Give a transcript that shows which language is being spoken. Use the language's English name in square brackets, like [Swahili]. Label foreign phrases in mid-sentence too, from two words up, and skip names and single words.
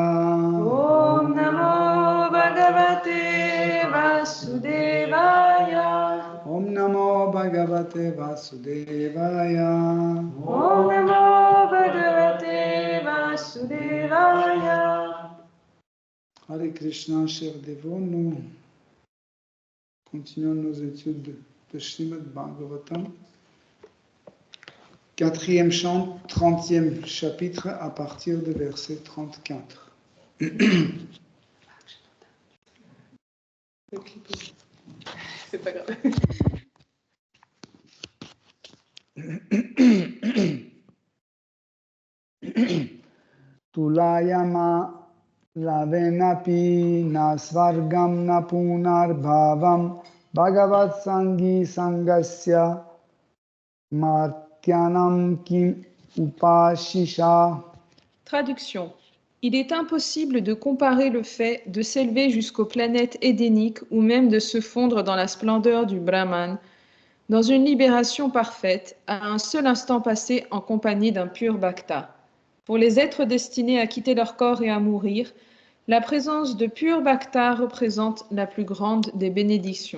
[Sanskrit] ॐ नमो भगवते वासुदेवाय ॐ नमो भगवते वासुदेवाय ॐ नमो भगवते वासुदेवाय. हरे कृष्ण, [French] chers dévots, nous continuons nos études de Srimad Bhagavatam. 4e chant, 30e chapitre à partir du verset 34. C'est pas grave. [Sanskrit] तुलयाम लवेनापि न स्वर्गं न पुनर्भवं भगवत् सङ्गि सङ्गस्य मर्त्यानां किम् उपाशिषा. [French] Traduction. Il est impossible de comparer le fait de s'élever jusqu'aux planètes édéniques ou même de se fondre dans la splendeur du Brahman, dans une libération parfaite, à un seul instant passé en compagnie d'un pur bhakta. Pour les êtres destinés à quitter leur corps et à mourir, la présence de pur bhakta représente la plus grande des bénédictions.